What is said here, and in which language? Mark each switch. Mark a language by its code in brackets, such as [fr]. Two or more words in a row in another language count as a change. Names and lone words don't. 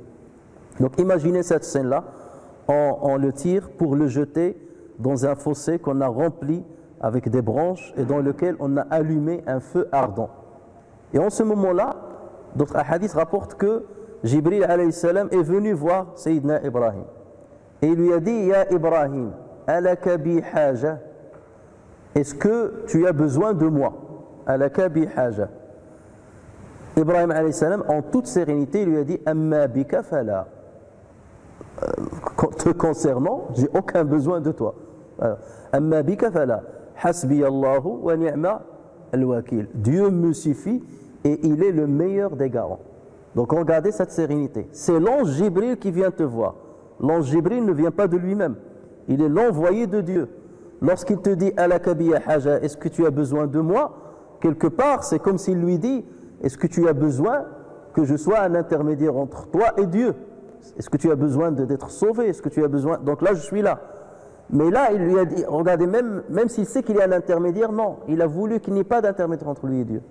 [fr] Donc imaginez cette scène-là, on le tire pour le jeter dans un fossé qu'on a rempli avec des branches et dans lequel on a allumé un feu ardent. Et en ce moment-là, d'autres hadiths rapportent que Jibril [ar] عليه السلام [fr] est venu voir Sayyidina Ibrahim. Et il lui a dit, [ar] يا إبراهيم، ألك بحاجة, [fr] est-ce que tu as besoin de moi? [ar] ألك بحاجة. [fr] Ibrahim [ar] عليه السلام, [fr] en toute sérénité, il lui a dit, [ar] أما بك فلا. [fr] Te concernant, j'ai aucun besoin de toi. [ar] أما بك فلا. حسبي الله ونعم الوكيل. [fr] Dieu me suffit et il est le meilleur des garants. Donc regardez cette sérénité. C'est l'ange Jibril qui vient te voir. L'ange Jibril ne vient pas de lui-même. Il est l'envoyé de Dieu. Lorsqu'il te dit [ar] ألك بحاجة, [fr] est-ce que tu as besoin de moi? Quelque part, c'est comme s'il lui dit, est-ce que tu as besoin que je sois un intermédiaire entre toi et Dieu? Est-ce que tu as besoin d'être sauvé? Est-ce que tu as besoin? Donc là, je suis là. Mais là, il lui a dit, regardez, même s'il sait qu'il y a un intermédiaire, non, il a voulu qu'il n'y ait pas d'intermédiaire entre lui et Dieu.